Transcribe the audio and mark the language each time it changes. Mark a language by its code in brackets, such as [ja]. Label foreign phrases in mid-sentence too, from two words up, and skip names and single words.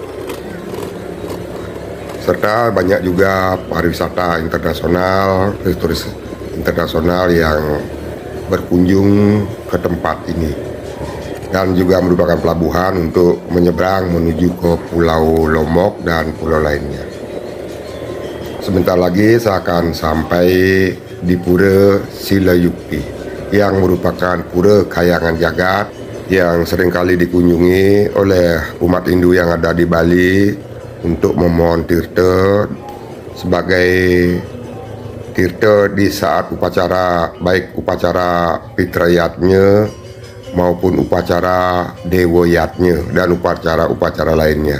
[id] Serta banyak juga pariwisata internasional, turis internasional yang berkunjung ke tempat ini, dan juga merupakan pelabuhan untuk menyeberang menuju ke Pulau Lombok dan pulau lainnya. Sebentar lagi saya akan sampai di Pura Silayukti, yang merupakan pura kayangan jagat yang seringkali dikunjungi oleh umat Hindu yang ada di Bali untuk memohon tirta sebagai tirta di saat upacara, baik upacara fitrayatnya maupun upacara dewoyatnya dan upacara-upacara lainnya.